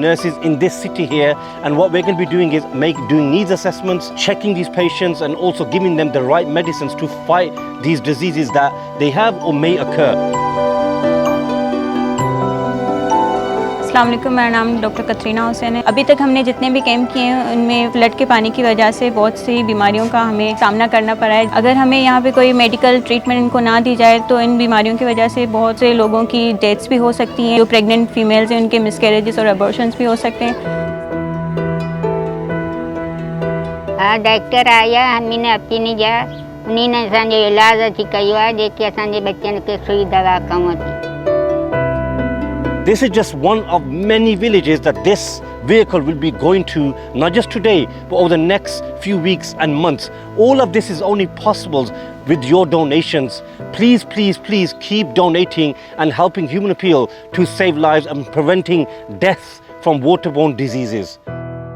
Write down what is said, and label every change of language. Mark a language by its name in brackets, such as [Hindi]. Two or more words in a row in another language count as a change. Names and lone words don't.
[English] nurses in this city here, and what we're going to be doing is doing needs assessments, checking these patients and also giving them the right medicines to fight these diseases that they have or may occur. [Arabic] السلام عليكم, [Urdu] میرا نام ڈاکٹر کترینہ حسین ہے. ابھی تک ہمنے جتنے بھی کیمپ کیے ہیں انمیں فلڈ کے پانی کی وجہ سے بہت سی بیماریوں کا ہمیں سامنا کرنا پڑا ہے. اگر ہمیں یہاں پہ کوئی [English] medical treatment [Urdu] انکو نہ دی جائے تو ان بیماریوں کی وجہ سے بہت سے لوگوں کی ڈیتھس بھی ہو سکتی ہیں. जो [English] pregnant females [Urdu] ہیں انکے مسکیریجز اور ابورشنز بھی ہو سکتے ہیں. ہاں، ڈاکٹر آیا، ہمنے اپنی جا انہی [Sindhi] असांजो इलाज अची कयो आहे, जेके असांजे बच्चनि खे सुई दवा कमु अची। [English] This is just one of many villages that this vehicle will be going to, not just today, but over the next few weeks and months. All of this is only possible with your donations. Please, please, please keep donating and helping HumanAppeal to save lives and preventing death from waterborne diseases.